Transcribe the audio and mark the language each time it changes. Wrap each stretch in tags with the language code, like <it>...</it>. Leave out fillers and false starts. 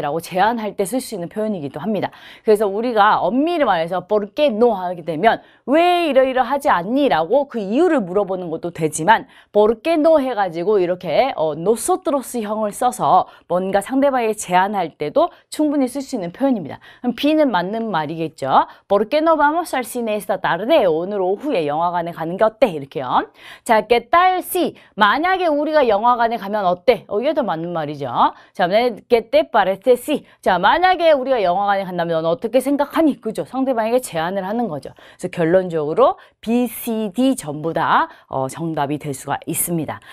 <ko>라고 제안할 때 쓸 수 있는 표현이기도 합니다. 그래서 우리가 엄밀히 말해서</ko> <es>¿por qué no?</es> <ko>하게 되면 왜 이러이러하지 않니? 라고 그 이유를 물어보는 것도 되지만</ko> <es>¿por qué no?</es> <ko>해가지고 이렇게 nosotros 형을 써서 뭔가 상대방에게 제안할 때도 충분히 쓸 수 있는 표현입니다. 그럼 B는 맞는 말이겠죠.</ko> <es>¿por qué no vamos al cine esta tarde?</es> <ko>오늘 오후에 영화관에 가는 게 어때? 이렇게요. 자,</ko> <es>¿qué tal si?</es> <ko>만약에 우리가 영화관에 가면 어때? 이게 더 맞는 말이죠. 자,</ko> <es>¿qué te parece si?</es> <ko>자, 만약에 우리가 영화관에 간다면 넌 어떻게 생각하니? 그죠? 상대방에게 제안을 하는 거죠. 그래서 결론적으로 B, C, D 전부 다 정답이 될 수가 있습니다.</ko>